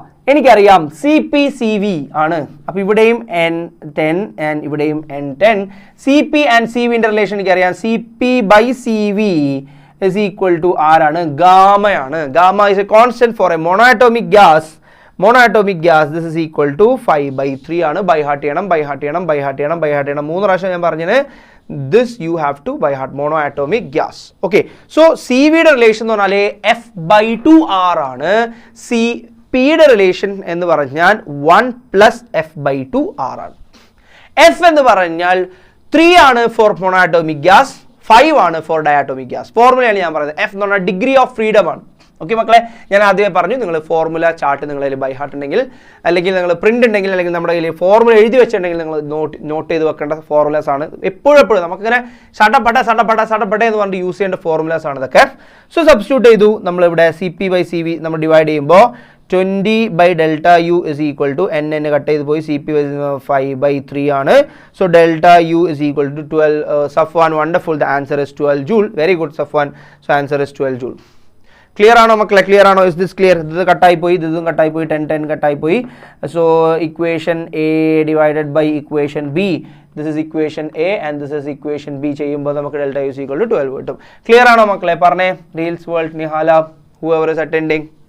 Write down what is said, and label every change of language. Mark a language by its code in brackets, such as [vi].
[ml] എനിക്കറിയാം CP/CV ആണ്. അപ്പോൾ ഇവിടെയും N10 ആൻഡ് ഇവിടെയും N10. CP and CV relation എനിക്കറിയാം. CP/CV is equal to ആരാണ്? ഗാമയാണ്. [en] Gamma is a constant for a monoatomic gas. This is equal to 5/3 [ml] ആണ്. ബൈ ഹാർട്ട് ചെയ്യണം. 3 പ്രാവശ്യം ഞാൻ പറഞ്ഞത്. [en] This you have to by heart, monoatomic gas. [ml] Okay, so CV യുടെ relation എന്ന് പറഞ്ഞാൽ F/2R ആണ്. CP യുടെ റിലേഷൻ എന്ന് പറഞ്ഞാൽ 1 + F/2R ആണ്. F എന്ന് പറഞ്ഞാൽ 3 ആണ് ഫോർ മോണോആറ്റോമിക് ഗ്യാസ്, 5 ആണ് ഫോർ ഡയാറ്റോമിക് ഗ്യാസ്. ഫോർമുലയാണ് ഞാൻ പറയുന്നത്. F എന്ന് പറഞ്ഞാൽ ഡിഗ്രി ഓഫ് ഫ്രീഡം ആണ്. ഓക്കെ മക്കളെ, ഞാൻ ആദ്യമേ പറഞ്ഞു, നിങ്ങൾ ഫോർമുല ചാർട്ട് നിങ്ങളുടെ കയ്യിൽ ബൈ ഹാർട്ട് ഉണ്ടെങ്കിൽ, അല്ലെങ്കിൽ നിങ്ങൾ പ്രിന്റ് ഉണ്ടെങ്കിൽ, അല്ലെങ്കിൽ നമ്മുടെ കയ്യിൽ ഫോർമുല എഴുതി വെച്ചിട്ടുണ്ടെങ്കിൽ നിങ്ങൾ നോട്ട് ചെയ്ത് വെക്കേണ്ട ഫോർമുലാസ് ആണ്. എപ്പോഴും നമുക്കിങ്ങനെ സടപട എന്ന് പറഞ്ഞിട്ട് യൂസ് ചെയ്യേണ്ട ഫോർമുലാസ് ആണ് ഇതൊക്കെ. സോ സബ്സ്റ്റിറ്റ്യൂട്ട് ചെയ്തു. നമ്മളിവിടെ CP/CV നമ്മൾ ഡിവൈഡ് ചെയ്യുമ്പോൾ 20/ΔU is equal to N cut ചെയ്ത് പോയി, CP 5/3 ആണ്. [en] So ΔU is equal to 12. Safwan, wonderful, the answer is 12 joule. Very good Safwan. So answer is 12 joule. [ml] Clear ആണോ മക്കളെ? ക്ലിയർ ആണോ? [en] Is this clear? [ml] ഇത് കട്ടായി പോയി, ഇതും കട്ടായി പോയി, 10 കട്ടായി പോയി. So equation A divided by equation B. This is equation A and this is equation B ചെയ്യുമ്പോൾ നമുക്ക് ΔU is equal to 12 കിട്ടും. ക്ലിയർ ആണോ മക്കളെ? പറഞ്ഞേ. [en] Reels world, Nihala, whoever is attending.